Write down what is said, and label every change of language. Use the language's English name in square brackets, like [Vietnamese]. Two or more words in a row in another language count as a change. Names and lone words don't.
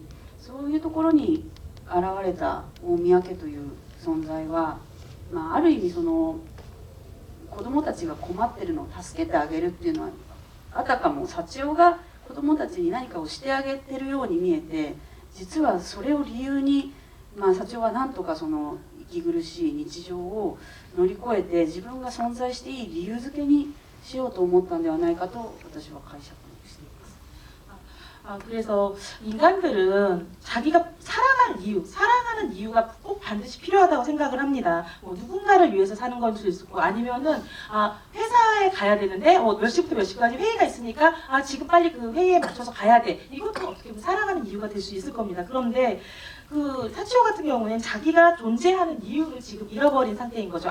[Japanese] そういうところに現れた大宮家という存在は、ある意味その子供たちが困ってるのを助けてあげるっていうのは、あたかも幸男が子供たちに何かをしてあげてるように見えて、実はそれを理由に、幸男はなんとかその息苦しい日常を乗り越えて自分が存在していい理由付けにしようと思ったんではないかと私は解釈しています。 [Korean] 그래서 인간들은 자기가 사랑하는 이유가 꼭 반드시 필요하다고 생각을 합니다. 누군가를 위해서 사는 건 수 있고, 아니면은 회사에 가야 되는데 몇 시부터 몇 시까지 회의가 있으니까 지금 빨리 그 회의에 맞춰서 가야 돼. 이것도 어떻게 보면 사랑하는 이유가 될 수 있을 겁니다. 그런데 그 타치오 같은 경우는 자기가 존재하는 이유를 지금 잃어버린 상태인 거죠.